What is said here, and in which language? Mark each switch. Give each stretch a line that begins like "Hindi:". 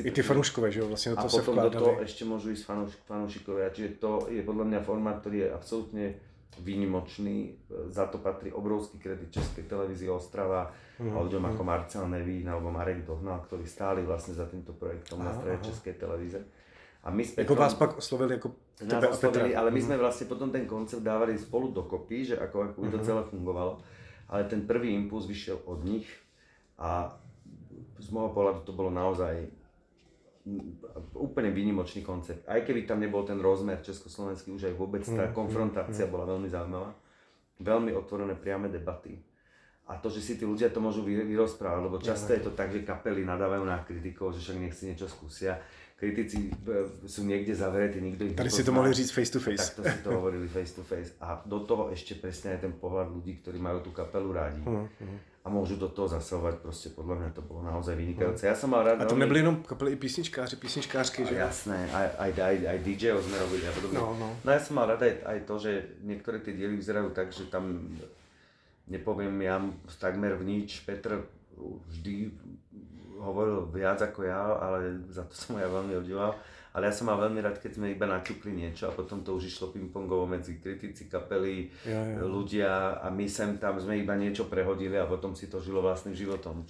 Czech: I ty fanúškové, že jo, vlastne do toho sa vkládali. A potom do toho ešte
Slovak: môžu ísť fanúšikovia, čiže to je podľa mňa formát, ktorý je absolútne výnimočný, za to patrí obrovský kredit Českej televízie Ostrava a ľuďom ako Marcel Nevín alebo Marek Dohnal, ktorí stáli vlastne za týmto projektom na strane Českej televízie. A my s Petrom,
Czech: jako vás pak oslovili jako tebe a Petra.
Slovak: Ale my sme vlastne potom ten koncept dávali spolu dokopy, že ako by to celé fungovalo. Ale ten prvý impuls vyšiel od nich a z môjho pohľadu to bolo naozaj úplne výnimočný koncept. Aj keby tam nebol ten rozmer československý, už aj vôbec tá konfrontácia bola veľmi zaujímavá. Veľmi otvorené priame debaty. A to, že si tí ľudia to môžu vyrozprávať, lebo často je to tak, že kapely nadávajú na kritikov, že však nech si niečo skúsia. Kritici sú niekde zavretí, nikto ich
Czech: tady si to mohli říct face to face.
Slovak: Tak to si to hovorili face to face. A do toho ešte presne aj ten pohľad ľudí, ktorí majú tú kapelu rádi. A môžu do toho zasahovať, proste podľa mňa to bolo naozaj vynikajúce. Ja som mal rád...
Czech: A to nebyli jenom kapely i písničkáři, písničkářky, že?
Slovak: Jasné, aj DJ-ov sme robili a podobne. No ja som mal rád aj to, že niektoré tie diely vyzerajú tak, že tam, nepoviem ja takmer v nič, Petr vždy hovoril viac ako ja, ale za to som ho ja veľmi obdivoval. A ale ja som mal veľmi rád, keď sme iba naťukli niečo a potom to už išlo pingpongovo medzi kritici kapely, ľudia a my sem tam sme iba niečo prehodili a potom si to žilo vlastným životom.